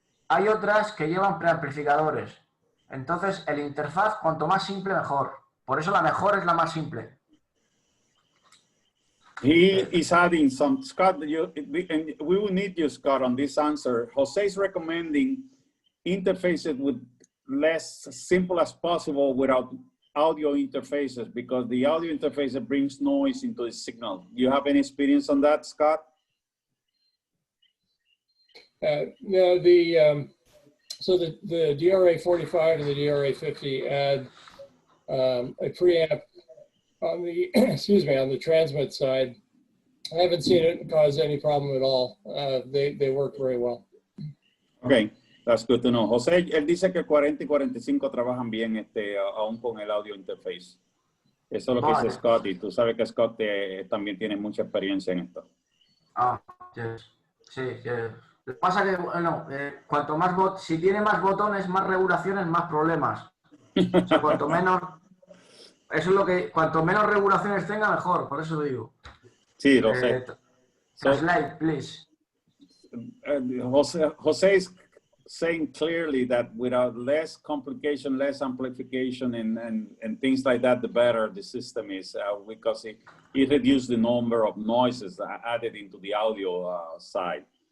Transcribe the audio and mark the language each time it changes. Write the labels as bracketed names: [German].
[Spanish] Hay otras que llevan preamplificadores. Entonces, el interfaz, cuanto más simple, mejor. Por eso la mejor es la más simple. [English] He is adding some, Scott, and we will need you, Scott, on this answer. Jose is recommending interfaces with less simple as possible without audio interfaces, because the audio interface brings noise into the signal. Do you have any experience on that, Scott? No, so the DRA 45 and the DRA 50 add a preamp on the on the transmit side. I haven't seen it cause any problem at all. They work very well. Okay. That's good to know. [Spanish] José, él dice que 40 y 45 trabajan bien aún con el audio interface. Eso es lo que dice Scott, y tú sabes que Scott también tiene mucha experiencia en esto. [English] Ah, yes. [Spanish] Sí, lo que pasa que, bueno, cuanto más si tiene más botones, más regulaciones, más problemas. O sea, cuanto menos, eso es lo que, cuanto menos regulaciones tenga, mejor, por eso digo. Sí, lo sé. [English] Translate, please. Jose is saying clearly that without less complication, less amplification, and things like that, the better the system is, because it reduces the number of noises added into the audio side.